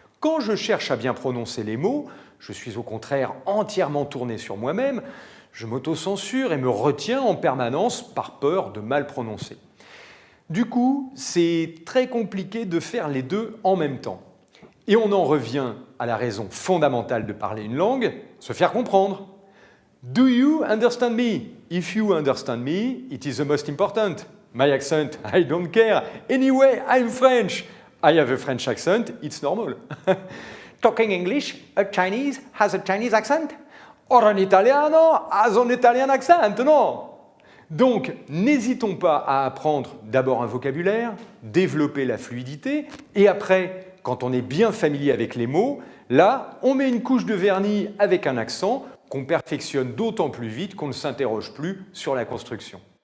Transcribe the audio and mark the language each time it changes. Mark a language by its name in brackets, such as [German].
[French] Quand je cherche à bien prononcer les mots, je suis au contraire entièrement tourné sur moi-même, je m'autocensure et me retiens en permanence par peur de mal prononcer. Du coup, c'est très compliqué de faire les deux en même temps. Et on en revient à la raison fondamentale de parler une langue, se faire comprendre. [English] Do you understand me? If you understand me, it is the most important. My accent, I don't care. Anyway, I'm French. I have a French accent, it's normal. Talking English, a Chinese has a Chinese accent? Or an Italiano has an Italian accent, no? [French] Donc, n'hésitons pas à apprendre d'abord un vocabulaire, développer la fluidité, et après, quand on est bien familier avec les mots, là, on met une couche de vernis avec un accent qu'on perfectionne d'autant plus vite qu'on ne s'interroge plus sur la construction.